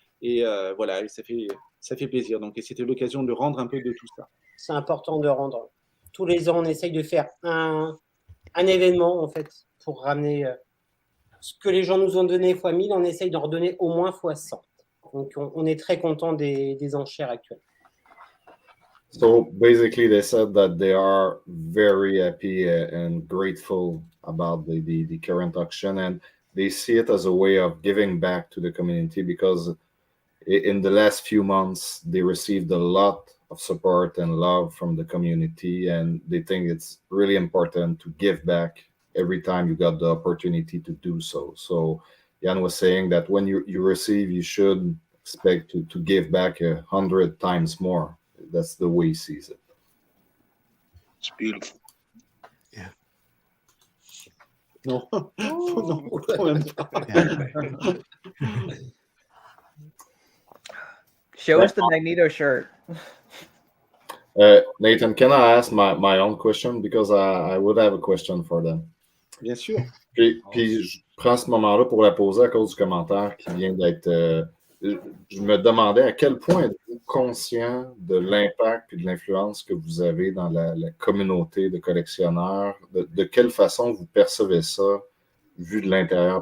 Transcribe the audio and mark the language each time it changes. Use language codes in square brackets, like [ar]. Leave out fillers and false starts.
[fr] Et voilà, et ça fait plaisir. Donc, et c'était l'occasion de rendre un peu de tout ça. C'est important de rendre. Tous les ans, on essaye de faire un événement, en fait, pour ramener ce que les gens nous ont donné fois 1000, on essaye d'en redonner au moins fois 100. Donc, on est très content des enchères actuelles. [en] So basically, they said that they are very happy and grateful about the current auction, and they see it as a way of giving back to the community because in the last few months, they received a lot of support and love from the community, and they think it's really important to give back every time you got the opportunity to do so. So Jan was saying that when you receive, you should expect to give back 100 times more. That's the way he sees it. It's beautiful. Yeah. [fr] Non, non, quand même pas. [en] Show us the Magneto shirt. Nathan, can I ask my own question? Because I would have a question for them. [fr] Bien sûr. Puis je prends ce moment-là pour la poser à cause du commentaire qui vient d'être... je me demandais à quel point êtes-vous conscient de l'impact et de l'influence que vous avez dans la communauté de collectionneurs? De quelle façon vous percevez ça vu de l'intérieur?